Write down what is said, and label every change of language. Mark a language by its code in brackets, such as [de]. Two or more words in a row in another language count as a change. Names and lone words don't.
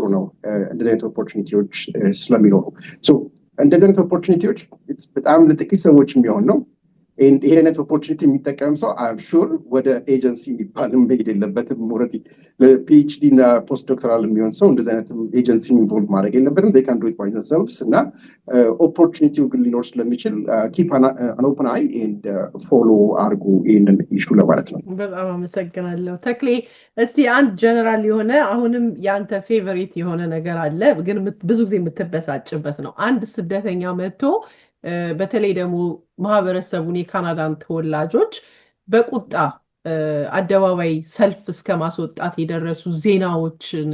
[am] ነው። እንደዚህ አይነት ኦፖርቹኒቲዎች ስለሚኖሩ እንደዚህ አይነት ኦፖርቹኒቲዎች በጣም ለጥቂት ሰዎች የሚሆን ነው። ይሄ አይነት ኦፖርቹኒቲ የሚጠቀም ሰው [en] I'm sure [am] ወደ ኤጀንሲ የሚባልም መሄድ የለበትም። ኦልሬዲ ለፒኤችዲ እና [en] post doctoral [am] የሚሆን ሰው እንደዚህ አይነት ኤጀንሲ ኢንቮልቭ ማድረግ የለበትም። [en] they can do it by themselves [am] እና ኦፖርቹኒቲው ግን ሊኖር ስለሚችል [en] keep an open eye and follow [am] አድርጉ ይህንን ኢሹ ለማለት ነው። በጣም አመሰግናለሁ ተክሌ። እስቲ አንድ ጀነራል የሆነ አሁንም ያንተ ፌቨሪት የሆነ ነገር አለ ግን ብዙ ጊዜ የምትበሳጭበት ነው። አንድ ስደተኛ መጥቶ በተለይ ደግሞ ማህበረሰቡን የካናዳን ተወላጆች በቁጣ አደባባይ ሰልፍ እስከ ማስወጣት የደረሱ ዜናዎችን